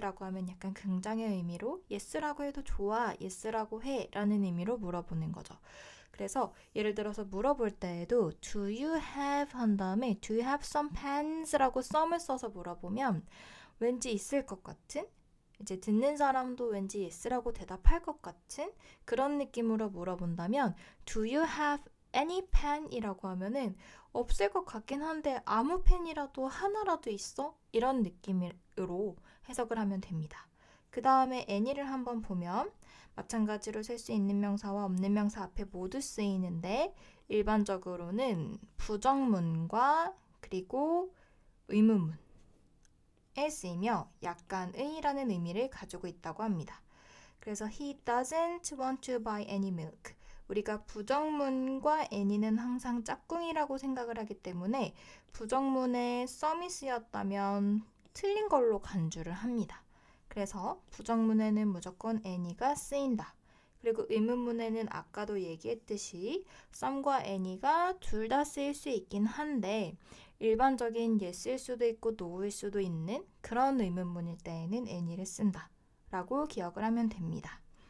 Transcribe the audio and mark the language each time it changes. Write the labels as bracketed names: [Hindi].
[Korean] 라고 하면 약간 긍정의 의미로 yes라고 해도 좋아, yes라고 해 라는 의미로 물어보는 거죠. 그래서 예를 들어서 물어볼 때에도 [English] Do you have [Korean] 한 다음에 [English] Do you have some pens? [Korean] 라고 some을 써서 물어보면 왠지 있을 것 같은 이제 듣는 사람도 왠지 yes라고 대답할 것 같은 그런 느낌으로 물어본다면 [English] Do you have any pen? [Korean] 이라고 하면은 없을 것 같긴 한데 아무 펜이라도 하나라도 있어? 이런 느낌으로 해석을 하면 됩니다. 그 다음에 any를 한번 보면 마찬가지로 쓸 수 있는 명사와 없는 명사 앞에 모두 쓰이는데 일반적으로는 부정문과 그리고 의문문에 쓰이며 약간의라는 의미를 가지고 있다고 합니다. 그래서 [English] he doesn't want to buy any milk. [Korean] 우리가 부정문과 any는 항상 짝꿍이라고 생각을 하기 때문에 부정문에 some이 쓰였다면 틀린 걸로 간주를 합니다. 그래서 부정문에는 무조건 any가 쓰인다. 그리고 의문문에는 아까도 얘기했듯이 some과 any가 둘 다 쓰일 수 있긴 한데 일반적인 yes일 수도 있고 no일 수도 있는 그런 의문문일 때에는 any를 쓴다 라고 기억을 하면 됩니다.